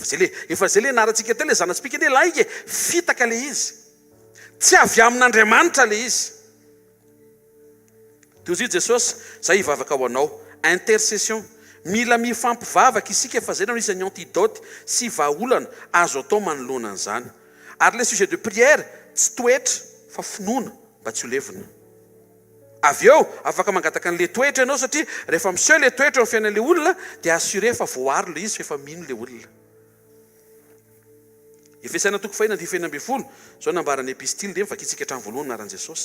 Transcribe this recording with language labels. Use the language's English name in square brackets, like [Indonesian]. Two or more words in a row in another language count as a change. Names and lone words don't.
[Malagasy] Efa zay le anarantsika teo le zana-tsipika le lainga fitaka le izy. Tsy avy amin'Andriamanitra le izy. Toy izy Jesosy, zay hivavaka ho anao. Intercession. Mila mifampivavaka isika fa zay no isan'ny antidote sy vahaolana azo atao manoloana an'izany. Ary le [French] sujet de prière [Malagasy] tsy toetra fa finoana mba tsy ho levina. Avy eo afaka mangataka an'le toetra ianao satria rehefa miseho le toetra amin'ny fiainan'le olona dia assuré fa voaro le izy efa mino le olona. Efesaina 4:9-10 zao nambaran'ny epistily dia mivakitsika hatramin'ny voalohany anaran'i Jesosy.